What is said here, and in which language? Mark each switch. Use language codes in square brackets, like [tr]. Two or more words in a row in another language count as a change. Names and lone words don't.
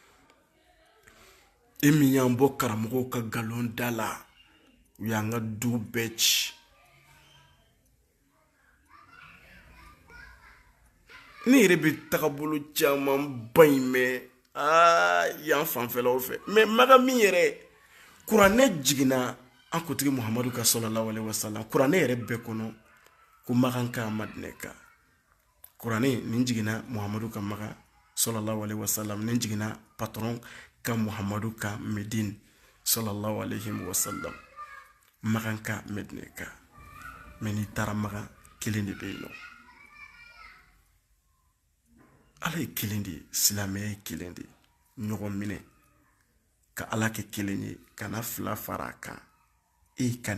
[bm] e min y'an bɔ karamɔgɔw ka galon da la u y'an ka du bɛɛ ci ne yɛrɛ bɛ tagabolo caman ba in mɛn yan fanfɛlaw fɛ mais maga min yɛrɛ kuranɛ jiginna an kutigi muhamadu ka [ar] صلى الله عليه وسلم [bm] kuranɛ yɛrɛ bɛɛ kɔnɔ ko magan ka madinɛ kan kuranɛ nin jiginna muhamadu ka maga [ar] صلى الله عليه وسلم [bm] nin jiginna patron ka muhamadu ka medine [ar] صلى الله عليه وسلم [bm] magan ka medinɛ kan mais n'i taara magan kelen de bɛ yen nɔ ala ye kelen de ye silamɛya ye kelen de ye ɲɔgɔn minɛ ka ala kɛ kelen ye kana fila fara a kan ka